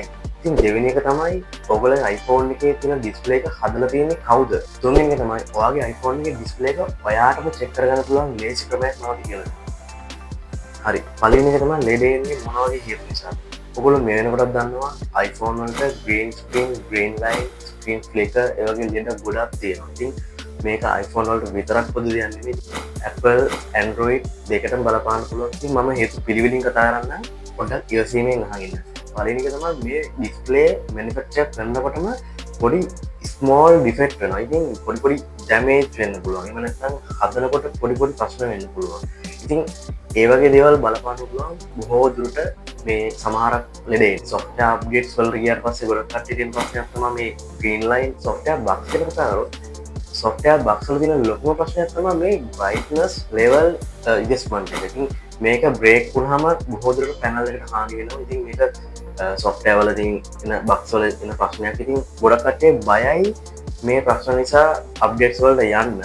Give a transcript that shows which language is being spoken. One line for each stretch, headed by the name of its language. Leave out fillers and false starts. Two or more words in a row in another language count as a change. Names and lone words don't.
Sinhala: ඉතින් දෙවෙනි එක තමයි ඔයගොල්ලන්ගේ iPhone එකේ තියෙන display එක හදලා තියෙන්නේ කවුද? තුන්වෙනි එක තමයි ඔයාගේ iPhone එකේ display එක ඔයාටම check කරගන්න පුළුවන් ලේසි ක්‍රමයක් මොනවද කියලා. හරි. පළවෙනි එක තමයි ලෙඩ එන්නේ මොන වගේ හේතු නිසාද? ඔගොල්ලෝ මේ වෙනකොටත් දන්නවා iPhone වලට
English: green screen, green light, screen flicker
Sinhala: ඒ වගේ ලෙඩ ගොඩක් තියෙනවා. ඉතින් මේක iPhone වලට විතරක් පොදු දෙයක් නෙමෙයි. Apple, Android දෙකටම බලපාන්න පුළුවන්. ඉතින් මම හේතු පිළිවෙලින් කතා කරන්නම්. පොඩ්ඩක් ඉවසීමෙන් අහගෙන ඉන්න. පළවෙනි එක තමයි මේ
English: display manufacture
Sinhala: කරනකොටම පොඩි
English: small defect
Sinhala: වෙනවා. ඉතින් පොඩි damage වෙන්න පුළුවන්. එහෙම නැත්නම් හදනකොට පොඩි ප්‍රශ්න වෙන්න පුළුවන්. ඉතින් ඒ වගේ දේවල් බලපාන්න පුළුවන් බොහෝ දුරට මේ සමහරක් ලෙඩේ
English: software updates
Sinhala: වලට ගියාට පස්සේ ගොඩක් කට්ටිය තියෙන ප්‍රශ්නයක් තමයි මේ
English: green line software bugs
Sinhala: එක කතා කරොත්
English: software bugs
Sinhala: වල තියෙන ලොකුම ප්‍රශ්නයක් තමයි මේ
English: brightness level adjustment
Sinhala: එක. ඉතින් මේක break වුණාම බොහෝ දුරට panel එකට හානි වෙනවා. ඉතින් මේක software වල තියෙන bugs වල තියෙන ප්‍රශ්නයක්. ඉතින් ගොඩක් කට්ටිය බයයි මේ ප්‍රශ්න නිසා updates වලට යන්න.